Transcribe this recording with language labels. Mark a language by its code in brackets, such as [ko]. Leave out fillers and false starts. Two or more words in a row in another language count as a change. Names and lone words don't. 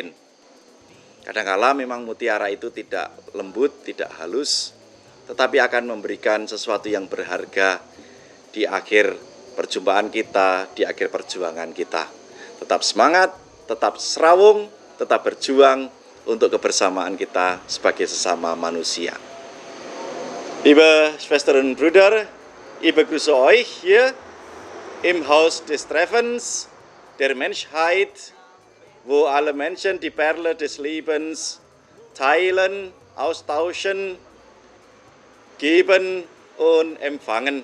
[id] Kadang-kala memang mutiara itu tidak lembut, tidak halus, tetapi akan memberikan sesuatu yang berharga di akhir perjumpaan kita, di akhir perjuangan kita. Tetap semangat, tetap serawung, tetap berjuang untuk kebersamaan kita sebagai sesama manusia. [de] Liebe Schwestern und Brüder, ich begrüße euch hier im Haus des Treffens der Menschheit, wo alle Menschen die Perle des Lebens teilen, austauschen, geben und empfangen.